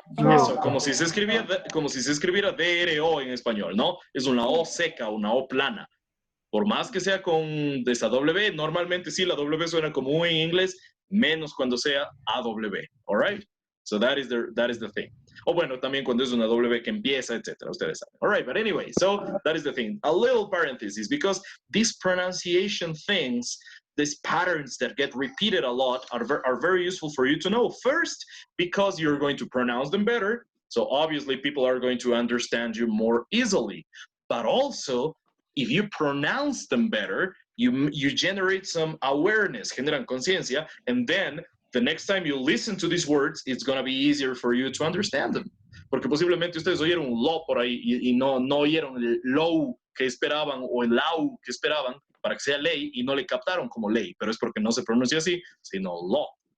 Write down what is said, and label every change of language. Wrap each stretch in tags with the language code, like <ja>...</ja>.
<es>Eso, como si se escribiera DRO en español, ¿no? Es una O seca, una O plana. Por más que sea con esa W, normalmente sí la W suena como U en inglés, menos cuando sea AW.</es> <en>All right? So that is the thing.</en> <es>O bueno, también cuando es una W que empieza, etcétera, ustedes saben.</es> <en>All right, but anyway, so that is the thing. A little parenthesis, because these pronunciation things, these patterns that get repeated a lot are very useful for you to know. First, because you're going to pronounce them better, so obviously people are going to understand you more easily. But also, if you pronounce them better, you generate some awareness,</en> <es>generan conciencia,</es> <en>and then the next time you listen to these words, it's going to be easier for you to understand them.</en> <es>Porque posiblemente ustedes oyeron un lo por ahí y no oyeron el low que esperaban o el lau que esperaban para que sea ley y no le captaron como ley, pero es porque no se pronuncia así, sino law.</es>